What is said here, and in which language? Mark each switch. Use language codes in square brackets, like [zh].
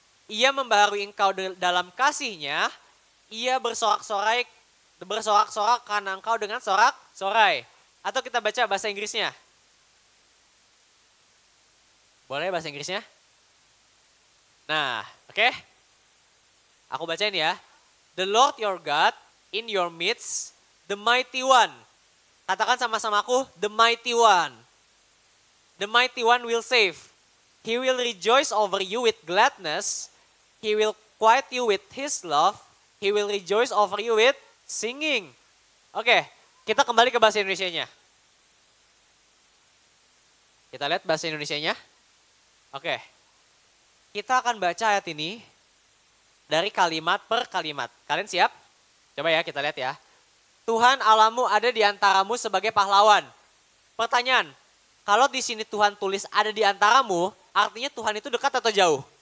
[id] Ia membaharui engkau dalam kasihnya. Ia bersorak-sorai bersorak-sorak karena engkau dengan sorak-sorai. Atau kita baca bahasa Inggrisnya. Boleh bahasa Inggrisnya? Nah, oke. Aku bacain ya. [en] The Lord your God in your midst, the mighty one. [id] Katakan sama-sama aku, [en] the mighty one. The mighty one will save. He will rejoice over you with gladness. He will quiet you with his love. He will rejoice over you with singing. [id] Oke, kita kembali ke bahasa Indonesianya. Kita lihat bahasa Indonesianya. Oke, kita akan baca ayat ini dari kalimat per kalimat. Kalian siap? Coba ya kita lihat ya. Tuhan Allahmu ada di antaramu sebagai pahlawan. Pertanyaan, kalau di sini Tuhan tulis ada di antaramu, artinya Tuhan itu dekat atau jauh?